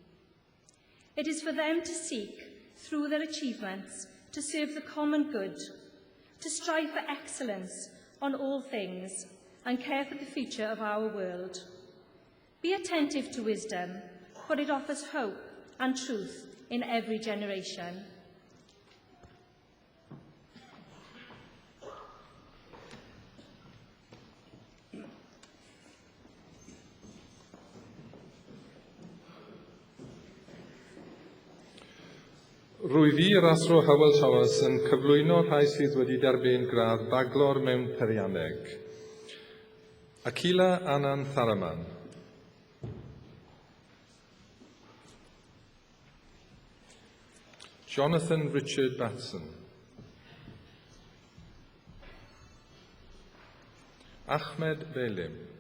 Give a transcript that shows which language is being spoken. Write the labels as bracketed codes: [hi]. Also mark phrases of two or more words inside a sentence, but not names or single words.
[en] It is for them to seek, through their achievements, to serve the common good, to strive for excellence on all things, and care for the future of our world. Be attentive to wisdom, for it offers hope and truth in every generation. [cy] Rwyf I, Rasro Hywel Thomas, yn cyflwyno rhai sydd wedi derbyn gradd baglor mewn peirianneg. Akila Anand Tharaman. Jonathan Richard Batson. Ahmed Belim.